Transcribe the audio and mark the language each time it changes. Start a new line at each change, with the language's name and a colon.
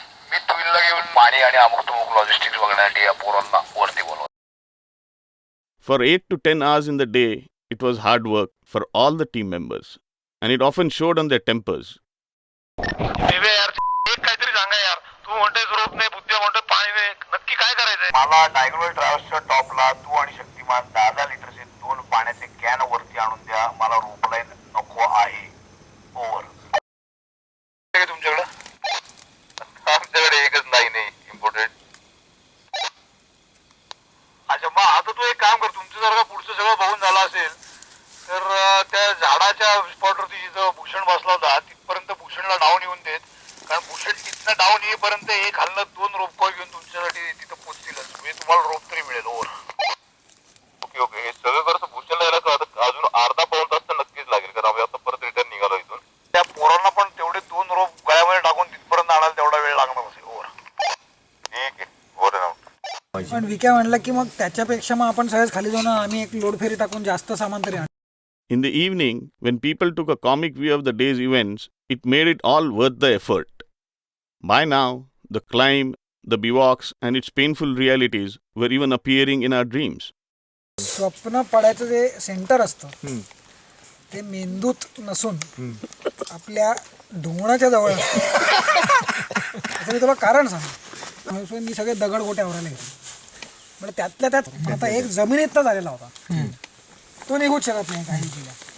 Marathi: मी तुहीनला घेऊन पाणी आणि अमुक तमुक लॉजिस्टिक्स बघण्यासाठी या पोरांना वरती बोलवतो.
English: For 8 to 10 hours in the day, it was hard work for all the team members, and it often showed on their tempers.
Marathi: दिवे यार, एक काहीतरी सांगा यार. तू म्हणतोय रोप नाही, बुद्ध्या म्हणतोय पाणी नाही, नक्की काय करायचंय? मला टायगर ट्रॅव्हल्सच्या टॉपला तू आणि शक्तिमान 10 लिटरचे 2 पाण्याचे कॅन वरती आणून द्या. मला रोप लाईन नको आहे. ओव्हर. तुमच्याकडे आमच्याकडे एकच लाईन आहे इम्पोर्टेड. अच्छा, मग आता तू एक काम कर. तुमचं जर का पुढचं सगळं बघून झालं असेल तर त्या झाडाच्या स्पॉटवरती जिथं भूषण बसला होता तिथपर्यंत भूषणला डाऊन येऊन देत. कारण भूषण तिथनं डाऊन येईपर्यंत हे खालनं 2 रोप कॉल घेऊन तुमच्यासाठी तिथं पोचतीलच. म्हणजे तुम्हाला रोप तरी मिळेल. ओव्हर. ओके ओके, हे सगळं करतो. भूषणला यायला अजून अर्धा पाऊण तास तर नक्कीच लागेल, कारण आम्ही आता परत रिटर्न निघालो इथून. त्या पोरांना पण तेवढे 2 रोप गळ्यामध्ये टाकून तिथपर्यंत आणायला तेवढा वेळ लागणार असेल.
English: Over.
Marathi: ठीक आहे,
English: Over and out.
Marathi: पण विक्या म्हणलं की मग त्याच्यापेक्षा मग आपण सगळ्याच खाली जाऊन आम्ही एक लोड फेरी टाकून जास्त सामान तरी आणू.
English: In the evening, when people took a comic view of the day's events, it made it all worth the effort. By now, the climb, the bivouacs, and its painful realities were even appearing in our dreams.
Marathi: स्वप्न पडायचं जे centre असतं ते मेंदूत नसून आपल्या ढोंगणाच्या जवळ असतं. असं मी तुला कारण सांगतो. मी सगळे दगड गोटे आवरायला घेतले. म्हणजे त्यातल्या त्यात आता एक जमिनीतला झालेला होता, तो निघूच शकत नाही काही केल्या.